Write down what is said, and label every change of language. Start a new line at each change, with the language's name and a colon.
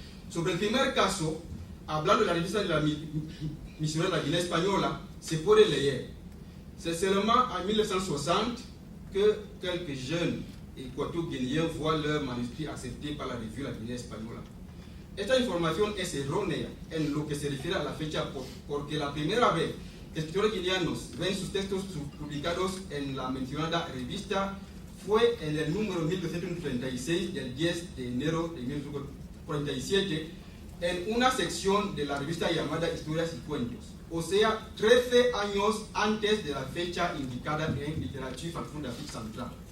Spanish: Sobre el primer caso, hablando de la revista de la misionera de la Guinée española, se puede leer.
French: C'est seulement en 1960 que quelques jeunes équato-guinéens voient leur manuscrit accepté par la revue La Guinée española.
Spanish: Esta información es errónea en lo que se refiere a la fecha, porque la primera vez que escritores guineanos ven sus textos publicados en la mencionada revista fue en el número 1236 del 10 de enero de 1947 en una sección de la revista llamada Historias y Cuentos, o sea, 13 años antes de la fecha indicada en Literature Francophone d'Afrique Central.